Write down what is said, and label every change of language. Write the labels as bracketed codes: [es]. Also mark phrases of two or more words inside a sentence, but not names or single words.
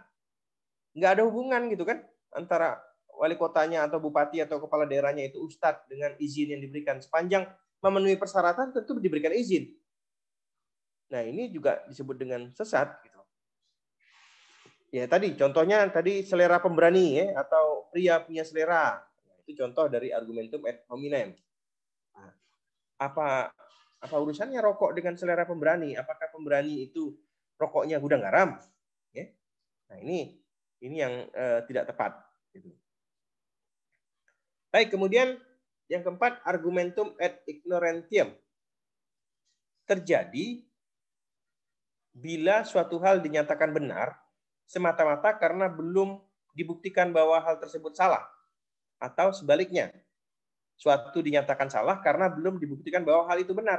[id] Nggak ada hubungan gitu kan antara wali kotanya atau bupati atau kepala daerahnya itu ustadz dengan izin yang diberikan. Sepanjang memenuhi persyaratan tentu diberikan izin. Nah, ini juga disebut dengan sesat gitu. Ya, contohnya selera pemberani ya atau pria punya selera. Itu contoh dari [la] argumentum ad hominem. [id] Apa Apa urusannya rokok dengan selera pemberani? Apakah pemberani itu rokoknya gudang garam? Ya. Nah, ini yang tidak tepat. Gitu. Baik, kemudian yang keempat, [la] argumentum ad ignorantium. [id] Terjadi bila suatu hal dinyatakan benar semata-mata karena belum dibuktikan bahwa hal tersebut salah. Atau sebaliknya, suatu dinyatakan salah karena belum dibuktikan bahwa hal itu benar.